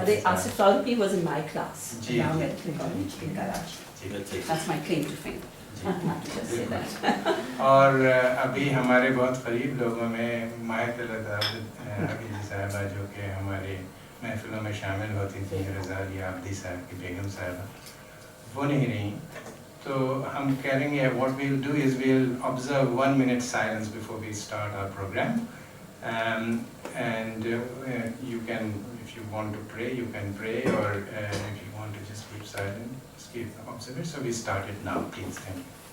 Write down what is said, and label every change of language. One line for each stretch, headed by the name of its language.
English: Asif Faruqi was in my class at Ji. Dow Medical College in Karachi. That's my claim to fame. I have to just say that.
Urdu: اور ابھی ہمارے بہت قریب لوگوں میں ماہر حبیبی صاحبہ جو کہ ہماری محفلوں میں شامل ہوتی تھیں، رضا علی عابدی صاحب کی بیگم صاحبہ، وہ نہیں رہیں. تو ہم کہیں گے
English: what we'll do is we'll observe 1 minute silence before we start our program, and you can, if you want to pray, you can pray, or if you want to just keep silent, just keep observing. So we start it now, please. Thank you.